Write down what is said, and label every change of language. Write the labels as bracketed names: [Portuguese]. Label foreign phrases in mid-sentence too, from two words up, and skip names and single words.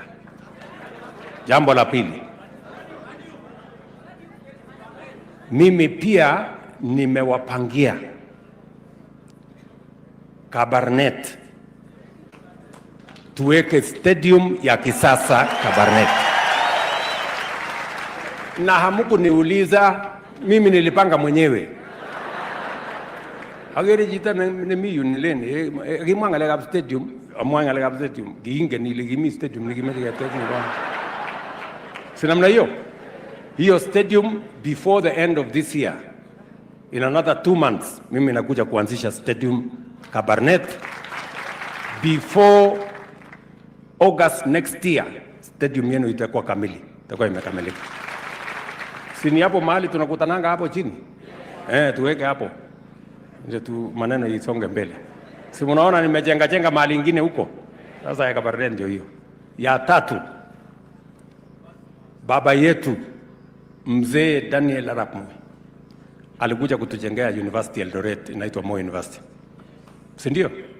[Swahili] Jambo la pili, mimi pia nimewapangia Kabarak tuweke stadium ya kisasa Kabarak. Na hamkuniuliza, mimi nilipanga mwenyewe. [Kalenjin] Agere jita ne miyu nileni gimwanga le stadium, amwanga le stadium giinge ni ligimi stadium ligimi ya stadium. [Swahili] Sinamna hiyo stadium [English] before the end of this year, in another 2 months [Swahili] mimi nakuja kuanzisha stadium Kabarak. [English] Before August next year [Swahili] stadium yenu itakuwa kamili, itakuwa imekamilika. Sini hapo mahali tunakutananga hapo chini, tuweke hapo ndio tu maneno isonge mbele. Si mnaona nimejenga mahali ingine huko? Sasa ya Kabarak ndio hiyo. Ya tatu, baba yetu mzee Daniel Arap Moi alikuja kutujengea university Eldoret, inaitwa Moi University, si ndio?